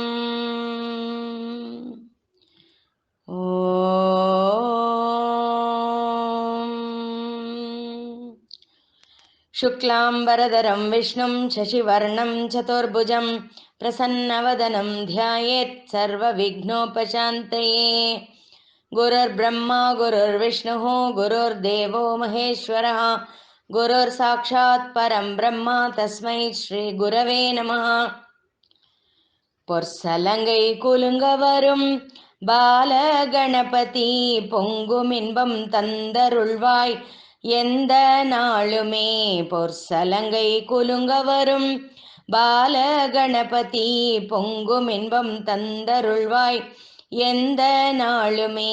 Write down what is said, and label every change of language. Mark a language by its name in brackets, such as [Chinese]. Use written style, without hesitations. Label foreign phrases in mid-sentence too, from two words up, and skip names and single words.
[Sanskrit] ఓం శుక్లాంబరధరం విష్ణుం శశివర్ణం చతుర్భుజం ప్రసన్నవదనం ధ్యాయేత్ సర్వవిఘ్నోపశాంతయే. గురుర్బ్రహ్మ గురుర్విష్ణుః గురుర్దేవో మహేశ్వరः గురుర్సాక్షాత్ పరం బ్రహ్మ తస్మై శ్రీ గురవే నమః. [Tamil] பொற்சலங்கை குலுங்க வரும் பாலகணபதி பொங்குமின்பம் தந்தருள்வாய் எந்த நாளுமே. பொற்சலங்கை குலுங்க வரும் பாலகணபதி பொங்குமின்பம் தந்தருள்வாய் எந்த நாளுமே.